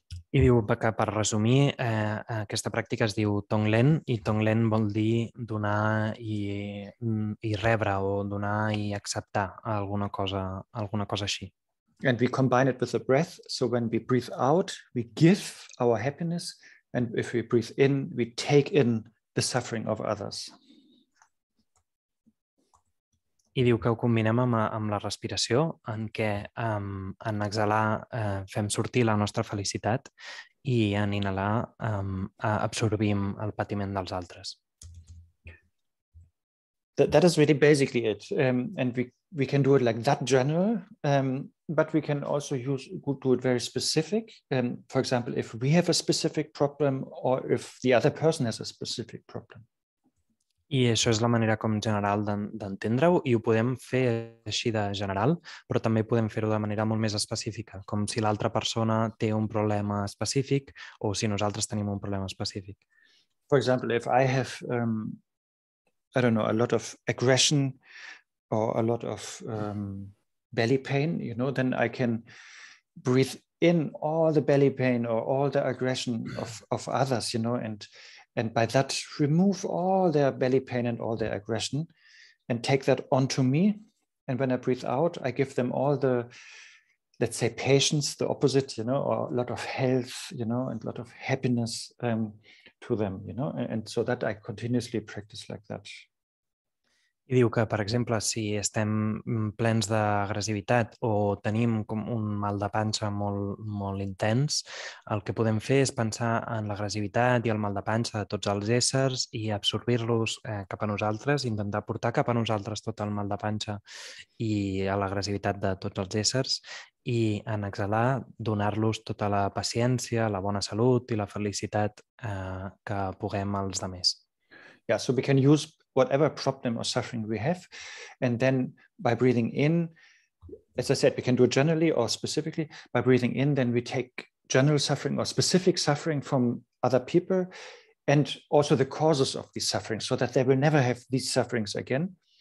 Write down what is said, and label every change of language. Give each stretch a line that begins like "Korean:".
Catalan: I diu que, per resumir, aquesta pràctica es diu Tonglen, i Tonglen vol dir donar i rebre, o donar i acceptar alguna cosa així.
English: And we combine it with the breath. So when we breathe out, we give our happiness. And if we breathe in, we take in the suffering of others.
Catalan: I diu que ho combinem amb la respiració, en què en exhalar fem sortir la nostra felicitat i en inhalar absorbim el patiment dels altres.
English: That is really basically it. And we can do it like that general, but we can also do it very specific. For example, if we have a specific problem or if the other person has a specific problem.
Catalan: I això és la manera com general d'entendre-ho, i ho podem fer així de general, però també podem fer-ho de manera molt més específica, com si l'altra persona té un problema específic o si nosaltres tenim un problema específic.
English: For example, if I have, I don't know, a lot of aggression or a lot of belly pain, then I can breathe in all the belly pain or all the aggression of others, and by that remove all their belly pain and all their aggression and take that onto me. And when I breathe out, I give them all the, let's say, patience, the opposite, or a lot of health, and a lot of happiness to them, and so that I continuously practice like that.
Catalan: I diu que, per exemple, si estem plens d'agressivitat o tenim com un mal de panxa molt intens, el que podem fer és pensar en l'agressivitat i el mal de panxa de tots els éssers i absorbir-los cap a nosaltres, intentar portar cap a nosaltres tot el mal de panxa i l'agressivitat de tots els éssers, i en exhalar donar-los tota la paciència, la bona salut i la felicitat que puguem als altres.
English: Yeah, so we can use whatever problem or suffering we have, and then by breathing in, as I said, we can do it generally or specifically. By breathing in, then we take general suffering or specific suffering from other people, and also the causes of these sufferings, so that they will never have these sufferings again.